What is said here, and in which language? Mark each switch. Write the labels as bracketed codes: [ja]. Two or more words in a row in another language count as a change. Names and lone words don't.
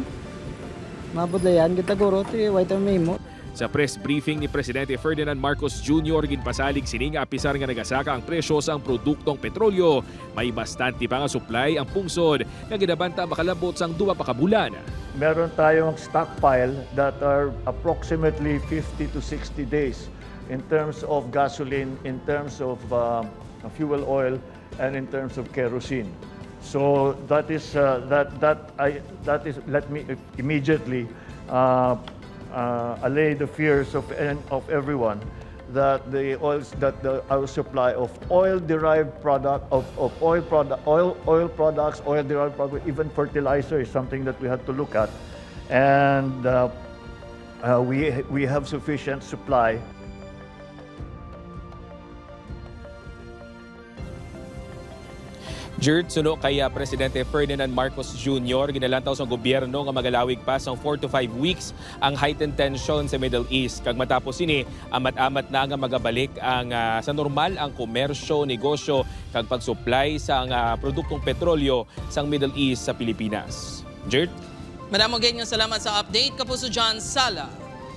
[hil] Mabudlayan gid taguro ti [en] white memo. [hil] Sa press briefing ni Presidente Ferdinand Marcos Jr. ginpasalig sini nga apisar nga nagasaka ang presyo sa produktong petrolyo. May bastante pa nga supply ang pungsod nga ginabanta makalabot sang 2 pa ka bulan. [tl] Meron tayong [en] stockpile that are approximately 50 to 60 days in terms of gasoline, in terms of fuel oil, and in terms of kerosene. So that is let me immediately allay the fears of everyone that our supply of oil-derived product oil products, oil-derived product, even fertilizer is something that we have to look at, and we have sufficient supply. [hil] Jert, suno kaya Presidente Ferdinand Marcos Jr. ginalantaw sa gobyerno nga magalawig pa sang [en] 4 to 5 weeks [hil] ang [en] heightened tension [hil] sa Middle East. Kag matapos ini, amat-amat na nga magabalik ang sa normal ang komersyo, negosyo kag pag-supply sa produktong petrolyo sang Middle East sa Pilipinas. Jert? Madamo gayud nga salamat sa update, Kapuso John Sala.